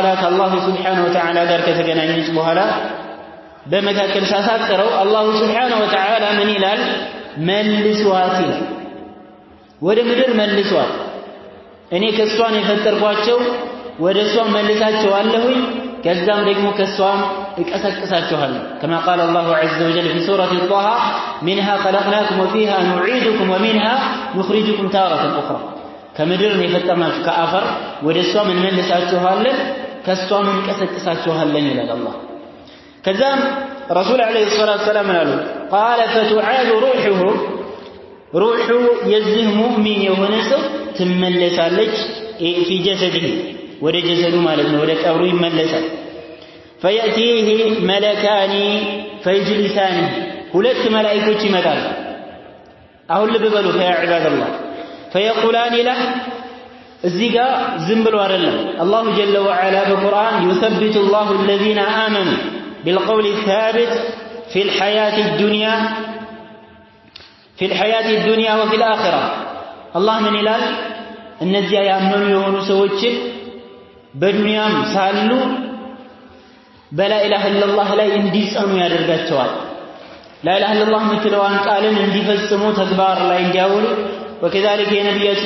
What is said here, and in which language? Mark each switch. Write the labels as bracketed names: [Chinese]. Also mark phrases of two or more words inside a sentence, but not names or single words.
[Amharic] ከአላህ [Arabic] سبحانه وتعالى [Amharic] ጋር ከተገናኘች በኋላ በመካከል ሳሳጥረው አላህ [Arabic] سبحانه وتعالى [Amharic] ምን ይላል መልሷት ይላል ወደ ምድር መልሷት እኔ ከሷን የፈጠርኳቸው ወደ እሷ መልሳቸዋለሁኝ ከዛም ደግሞ ከሷም እቀሰቅሳቸዋለሁ [Arabic] كما قال الله عز وجل في سورة طه منها خلقناكم وفيها نعيدكم ومنها نخرجكم تارة أخرى [Amharic] ከምድር ነው የፈጠርናችሁ ከአፈር ወደሷ ምን መልሳችኋለን ከሷ ምን ቀሰቅሳችኋለን ይላል አላህ ከዛም ረሱል [Arabic] عليه الصلاة السلام [Amharic] አሉ [Arabic] قال فتعاد [Amharic] روحه የዚህ ሙእሚን የሆነ ሰው ትመለሳለች [Arabic] في جسده [Amharic] ወደ ጀሰዱ ማለት ነው ወደ ቀብሩ ይመለሳል [Arabic] فيأتيه ملكان فيجلسانه [Amharic] ሁለት መላእክቶች ይመጣሉ አሁን ልብ በሉ [Arabic] يا عباد الله فيقولان له [Amharic] እዚህ ጋር ዝም ብሎ አይደለም [Arabic] الله جل وعلا [Amharic] በቁርአን [Arabic] يثبت الله الذين آمنوا بالقول الثابت في الحياة الدنيا وفي الآخرة الله من [Amharic] ይላል እነዚያ ያመኑ የሆኑ ሰዎችን በዱንያም ሳሉ በላ [Arabic] إله إلا الله [Amharic] ላይ እንዲጸኑ ያደርጋቸዋል [Arabic] لا إله إلا الله [Amharic] ምትለዋን ቃልን እንዲፈጽሙ ተግባር ላይ እንዲያውሉ وكذلك የነብያችን